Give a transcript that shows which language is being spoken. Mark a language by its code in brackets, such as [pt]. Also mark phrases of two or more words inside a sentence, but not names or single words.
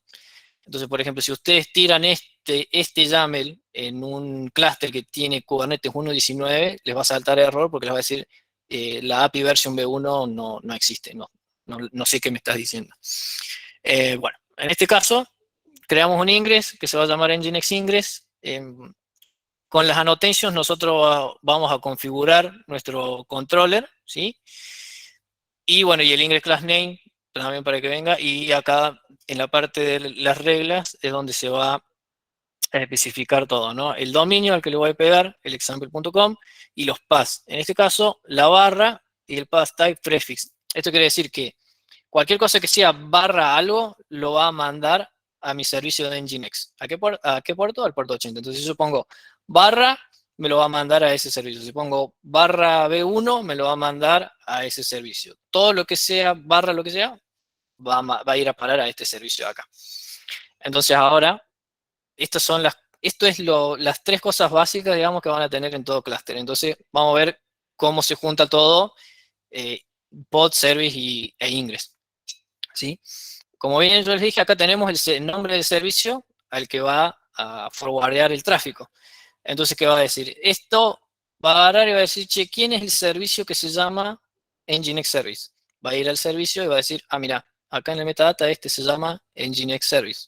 [es] Entonces, por ejemplo, si ustedes tiran este YAML en un clúster que tiene Kubernetes 1.19, les va a saltar error porque les va a decir la [en] API version [es] V1 no existe, no sé qué me estás diciendo. Bueno, en este caso, creamos un ingress que se va a llamar Nginx Ingress. Con las annotations nosotros vamos a configurar nuestro controller, ¿sí? Y bueno, y el [en] ingress class name [es] también para que venga. Y acá en la parte de las reglas es donde se va a especificar todo, ¿no? El dominio al que le voy a pegar, el example.com, y los paths. En este caso, la barra y el [en] path type prefix. [es] Esto quiere decir que cualquier cosa que sea barra algo, lo va a mandar a mi servicio de Nginx. ¿A qué puerto? Al puerto 80. Entonces, si yo pongo barra, me lo va a mandar a ese servicio. Si pongo barra B1, me lo va a mandar a ese servicio. Todo lo que sea barra, lo que sea, va a ir a parar a este servicio de acá. Entonces, ahora, esto es las tres cosas básicas, digamos, que van a tener en todo clúster. Entonces, vamos a ver cómo se junta todo, pod, service e ingress. ¿Sí? Como bien yo les dije, acá tenemos el nombre del servicio al que va a forwardear el tráfico. Entonces, ¿qué va a decir? Esto va a agarrar y va a decir, che, ¿quién es el servicio que se llama Nginx Service? Va a ir al servicio y va a decir, mira, acá en el metadata este se llama Nginx Service.